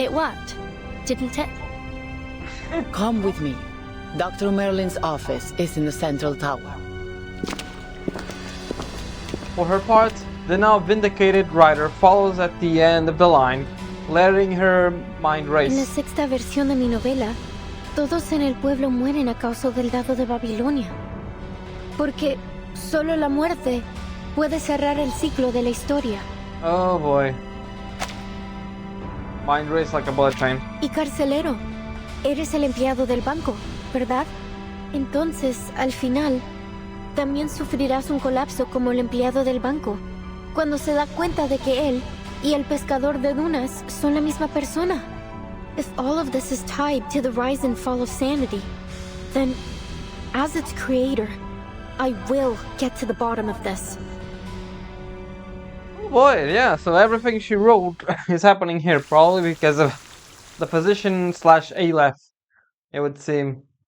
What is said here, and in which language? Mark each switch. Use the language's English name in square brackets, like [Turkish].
[English] It worked, didn't it? Come with me. Dr. Merlin's office is in the central tower. For her part, the now vindicated writer follows at the end of the line, letting her mind [Spanish] En la [English] race. [Spanish] 6ª versión de mi novela, todos en el pueblo mueren a causa del dado de Babilonia. Porque solo la muerte puede cerrar el ciclo de la historia. [English] Oh boy. Mind race like a bullet train. [Spanish] Y carcelero, eres el empleado del banco, ¿verdad? Entonces, al final, también sufrirás un colapso como el empleado del banco, cuando se da cuenta de que él y el pescador de dunas son la misma persona. [English] If all of this is tied to the rise and fall of sanity, then, as its creator, I will get to the bottom of this. Oh boy, yeah, so everything she wrote is happening here, probably because of the position slash Aleph, it would seem.